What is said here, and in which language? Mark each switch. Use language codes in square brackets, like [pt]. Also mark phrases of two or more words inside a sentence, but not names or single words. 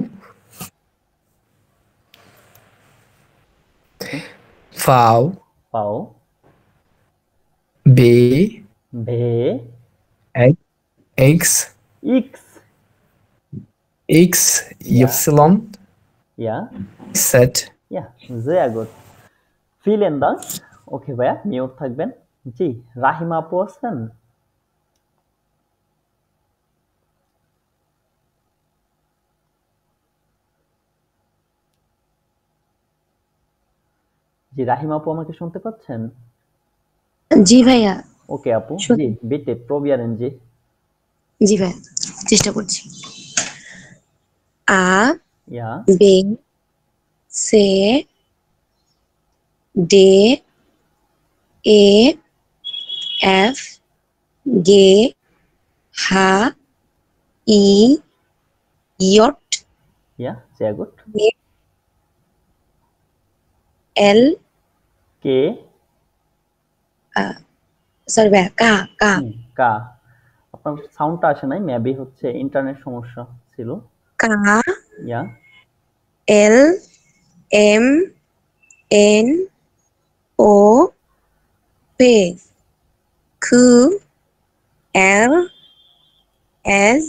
[de] হুম, ফাও, পাও, বে, ভে, এক্স, ইক্স, এক্স, ইয়া, ইপসিলন, ইয়া, সেট। ইয়া, sehr gut. vielen Dank. [bn] ওকে ভাইয়া, মিউট থাকবেন। জি, রাহিমা আপু আছেন? জি, রাহিমা আপু আমাকে শুনতে পাচ্ছেন? জি ভাইয়া। ওকে আপু, জি, শুনুন। [de] bitte probieren Sie. [bn] জি ভাইয়া, চেষ্টা করছি। আ, [de] Ja, Be, Ce, De, E, Ef, Ge, Ha, I, Jot, ja, sehr gut. এল, কে, [bn] সরি ভাইয়া, [de] Ka, Ka, হুম, কা। [bn] আপনার সাউন্ডটা আসে নাই, মেবি হচ্ছে ইন্টারনেট সমস্যা ছিল। [de] কা, ইয়া, El, Em, En, O, Pe, Ku, El, Es,